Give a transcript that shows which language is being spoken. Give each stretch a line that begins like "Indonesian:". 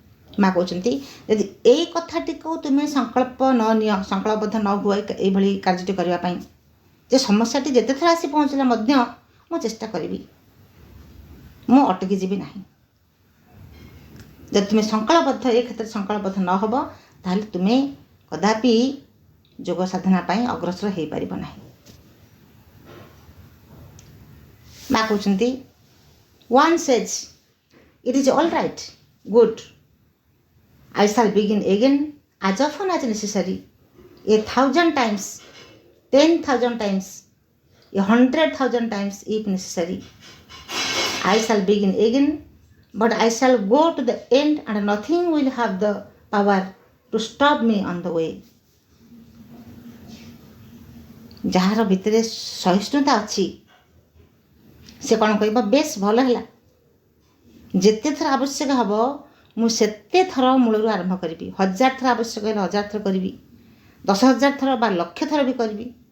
Odia: ମା କହୁଛନ୍ତି ଯଦି ଏଇ କଥାଟିକୁ ତୁମେ ସଂକଳ୍ପ ନ ନିଅ, ସଂକଳ୍ପବଦ୍ଧ ନ ହୁଅ ଏଇଭଳି କାର୍ଯ୍ୟଟି କରିବା ପାଇଁ, ଯେ ସମସ୍ୟାଟି ଯେତେ ଥର ଆସି ପହଞ୍ଚିଲେ ମଧ୍ୟ ମୁଁ ଚେଷ୍ଟା କରିବି, ମୁଁ ଅଟକି ଯିବି ନାହିଁ। ଯଦି ତୁମେ ସଂକଳ୍ପବଦ୍ଧ ଏ କ୍ଷେତ୍ରରେ ସଂକଳ୍ପବଦ୍ଧ ନ ହେବ, ତାହେଲେ ତୁମେ କଦାପି ଯୋଗ ସାଧନା ପାଇଁ ଅଗ୍ରସର ହୋଇପାରିବ ନାହିଁ। ମା କହୁଛନ୍ତି
English: one says it is all right, good, I shall begin again as often as necessary, 1,000 times, 10,000 times, 100,000 times if necessary. I shall begin again, but I shall go to the end and nothing will have the power to stop me on the way.
Odia: ଯାହାର ଭିତରେ ସହିଷ୍ଣୁତା ଅଛି ସେ କ'ଣ କହିବ, ବେଶ ଭଲ ହେଲା, ଯେତେ ଥର ଆବଶ୍ୟକ ହେବ ମୁଁ ସେତେ ଥର ମୂଳରୁ ଆରମ୍ଭ କରିବି। 1000 ଥର ଆବଶ୍ୟକ ହେଲେ 1000 ଥର କରିବି, 10,000 ଥର ବା ଲକ୍ଷ ଥର ବି କରିବି।